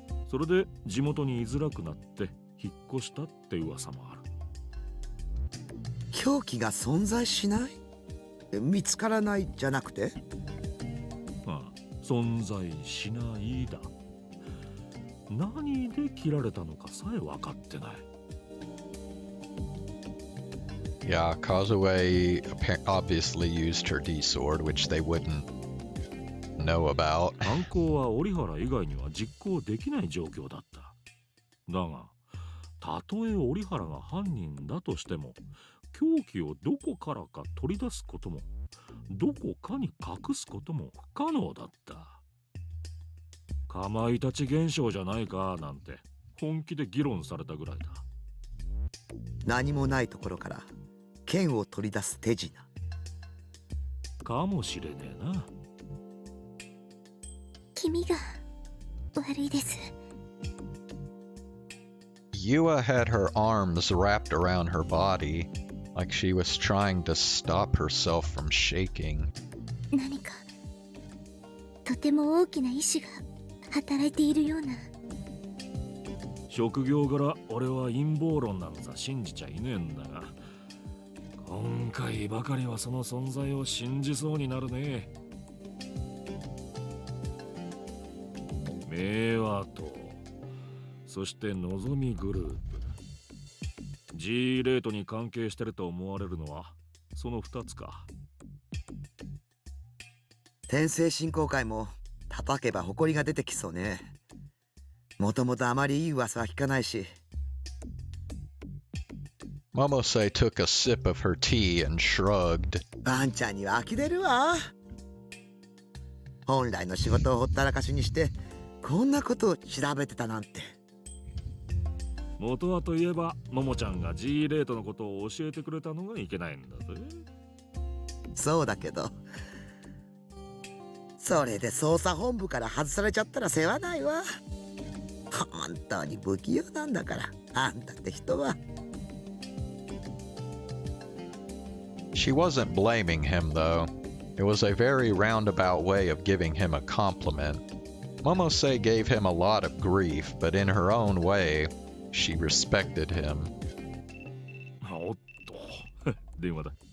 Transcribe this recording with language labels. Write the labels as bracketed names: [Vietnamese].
[Japanese] それで地元に居づらくなって引っ越したって噂もある。凶器が存在しない？見つからないじゃなくて？存在しないだ。何で切られたのかさえ分かってない。 [English] Yeah, Kazue obviously used her D-sword, which they wouldn't know about. [Japanese] 犯行は折原以外には実行できない状況だった。だが、たとえ折原が犯人だとしても、凶器をどこからか取り出すことも、どこかに隠すことも不可能だった。かまいたち現象じゃないかなんて本気で議論されたぐらいだ。何もないところから剣を取り出す手品かもしれねえな。君が悪いです。 [English] Yua had her arms wrapped around her body, like she was trying to stop herself from shaking. [Japanese] 何かとても大きな意志が働いているような。職業柄俺は陰謀論なんざ信じちゃいねえんだが、今回ばかりはその存在を信じそうになるね。明和とそしてのぞみグループ、 G レートに関係してると思われるのはその2つか。天聖振興会も叩けば埃が出てきそうね。もともとあまりいい噂は聞かないし。 [English] Momose took a sip of her tea and shrugged. [Japanese] バンちゃんには呆れるわ。本来の仕事をほったらかしにしてこんなことを調べてたなんて。元はといえばももちゃんが G レートのことを教えてくれたのがいけないんだぜ。そうだけど、それで捜査本部から外されちゃったら世話ないわ。本当に不器用なんだから、あんたって人は。 [English] She wasn't blaming him, though. It was a very roundabout way of giving him a compliment. Momose gave him a lot of grief, but in her own way, she respected him. [Japanese] おっと電話だ。